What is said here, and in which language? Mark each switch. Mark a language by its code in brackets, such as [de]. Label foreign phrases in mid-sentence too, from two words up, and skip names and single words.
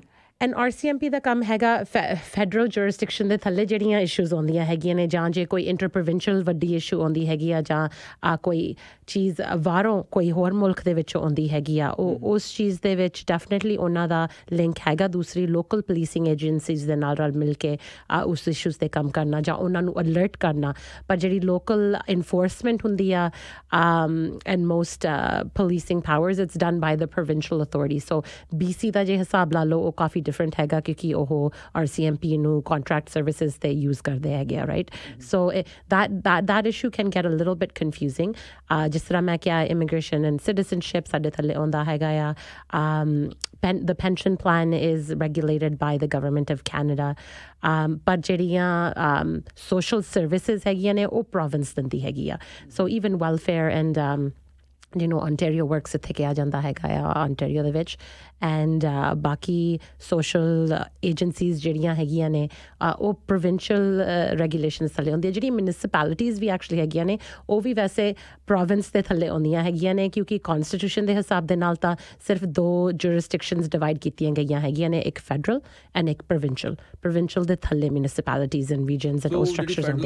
[pa] ਐਂਡ RCMP ਦਾ ਕੰਮ ਹੈਗਾ [en] federal jurisdiction [pa] ਦੇ ਥੱਲੇ ਜਿਹੜੀਆਂ ਇਸ਼ੂਜ਼ ਆਉਂਦੀਆਂ ਹੈਗੀਆਂ ਨੇ ਜਾਂ ਜੇ ਕੋਈ [en] inter provincial [pa] ਵੱਡੀ ਇਸ਼ੂ ਆਉਂਦੀ ਹੈਗੀ ਆ ਜਾਂ ਕੋਈ ਚੀਜ਼ ਬਾਹਰੋਂ ਕੋਈ ਹੋਰ ਮੁਲਕ ਦੇ ਵਿੱਚੋਂ ਆਉਂਦੀ ਹੈਗੀ ਆ ਉਹ ਉਸ ਚੀਜ਼ ਦੇ ਵਿੱਚ ਡੈਫੀਨੇਟਲੀ ਉਹਨਾਂ ਦਾ ਲਿੰਕ ਹੈਗਾ ਦੂਸਰੀ [en] local policing agencies [pa] ਦੇ ਨਾਲ ਰਲ ਮਿਲ ਕੇ ਉਸ ਇਸ਼ੂਜ਼ 'ਤੇ ਕੰਮ ਕਰਨਾ ਜਾਂ ਉਹਨਾਂ ਨੂੰ ਅਲਰਟ ਕਰਨਾ ਪਰ ਜਿਹੜੀ [en] local enforcement [pa] ਹੁੰਦੀ ਆ [en] and most policing powers it's done by the provincial authority so [pa] BC ਦਾ ਜੇ ਹਿਸਾਬ ਲਾ ਲਓ ਉਹ ਕਾਫੀ different ਹੈਗਾ ਕਿਉਂਕਿ ਉਹ RCMP ਨੂੰ [en] contract services [pa] ਤੇ use ਕਰਦੇ ਹੈਗੇ ਆ [en] right so that issue can get a little bit confusing [pa] ਜਿਸ ਤਰ੍ਹਾਂ ਮੈਂ ਕਿਹਾ [en] immigration and citizenship [pa] ਸਾਡੇ ਥੱਲੇ ਆਉਂਦਾ ਹੈਗਾ ਆ [en] the pension plan is regulated by the government of Canada [pa] ਪਰ ਜਿਹੜੀਆਂ [en] social services [pa] ਹੈਗੀਆਂ ਨੇ ਉਹ province ਦਿੰਦੀ ਹੈਗੀ ਆ [en] so even welfare and Ontario works [pa] ਇੱਥੇ ਕਿਹਾ ਜਾਂਦਾ ਹੈਗਾ ਆ Ontario ਦੇ ਵਿੱਚ ਐਂਡ ਬਾਕੀ [en] social agencies [pa] ਜਿਹੜੀਆਂ ਹੈਗੀਆਂ ਨੇ ਉਹ [en] provincial regulations [pa] ਥੱਲੇ ਹੁੰਦੀਆਂ ਜਿਹੜੀ ਮਿਊਨਿਸਪੈਲਿਟੀਜ਼ ਵੀ ਐਕਚੁਅਲੀ ਹੈਗੀਆਂ ਨੇ ਉਹ ਵੀ ਵੈਸੇ ਪ੍ਰੋਵਿੰਸ ਦੇ ਥੱਲੇ ਆਉਂਦੀਆਂ ਹੈਗੀਆਂ ਨੇ ਕਿਉਂਕਿ ਕਨਸਟੀਟਿਊਸ਼ਨ ਦੇ ਹਿਸਾਬ ਦੇ ਨਾਲ ਤਾਂ ਸਿਰਫ 2 [en] jurisdictions divide [pa] ਕੀਤੀਆਂ ਗਈਆਂ ਹੈਗੀਆਂ ਨੇ ਇੱਕ [en] federal and [pa] ਇੱਕ ਪ੍ਰੋਵਿੰਸ਼ੀਅਲ ਦੇ ਥੱਲੇ [en] municipalities and regions and [pa] ਉਹ ਸਟਰਕਚਰਸ ਹੁੰਦੇ ਆ